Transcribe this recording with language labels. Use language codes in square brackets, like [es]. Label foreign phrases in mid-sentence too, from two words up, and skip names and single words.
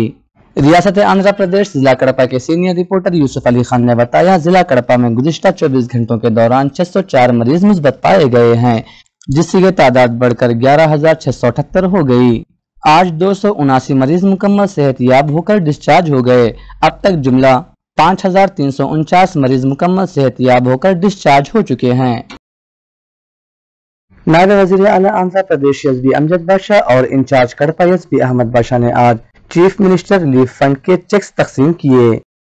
[ur] ریاست آندھرا پردیش ضلع کڑپا کے سینئر رپورٹر یوسف علی خان نے بتایا، ضلع کڑپا میں گزشتہ 24 گھنٹوں کے دوران 604 مریض مثبت پائے گئے ہیں جس سے یہ تعداد بڑھ کر 11,678 ہو گئی۔ آج 279 مریض مکمل صحت یاب ہو کر ڈسچارج ہو گئے۔ اب تک جملہ 5,349 مریض مکمل صحت یاب ہو کر ڈسچارج ہو چکے ہیں۔ نائب وزیر اعلیٰ آندھرا پردیش ایس بی امجد بادشاہ اور انچارج کڑپا ایس بی احمد بادشاہ نے آج چیف منسٹر ریلیف فنڈ کے چیکس تقسیم کیے۔